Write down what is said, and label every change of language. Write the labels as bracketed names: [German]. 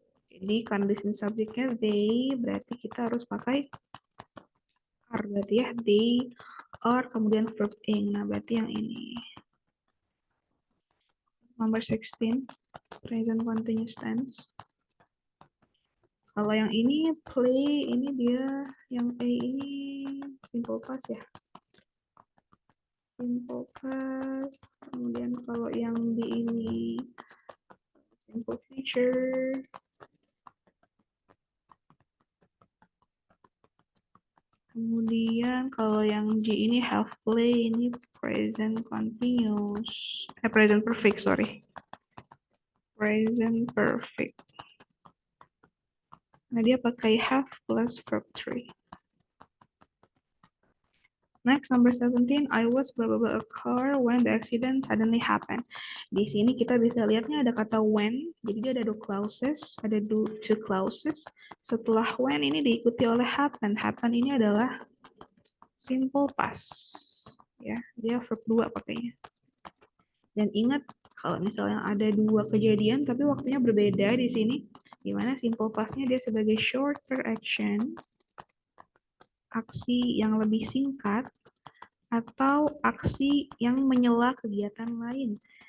[Indonesian] Jadi karena di sini subjeknya they, berarti kita harus pakai are, berarti ya they are kemudian verb in. Nah, berarti yang ini. [English] Number 16, present continuous tense. [Indonesian] Kalau yang ini play, ini dia yang A ini simple past ya. Simple past. Kemudian kalau yang B ini simple future. Kemudian kalau yang G ini have play, ini present continuous. [English] Present perfect, sorry. Present perfect. [Indonesian] Nah, dia pakai have plus verb 3. [English] Next, number 17, I was blah blah blah a car when the accident suddenly happened. [Indonesian] Di sini kita bisa lihatnya ada kata when, jadi dia ada two clauses. Setelah when ini diikuti oleh happen. Happen ini adalah simple past. Ya, dia verb 2 pakainya. Dan ingat kalau misalnya ada dua kejadian tapi waktunya berbeda di sini, di mana simple past-nya dia sebagai [English] shorter action, [Indonesian] aksi yang lebih singkat, atau aksi yang menyela kegiatan lain.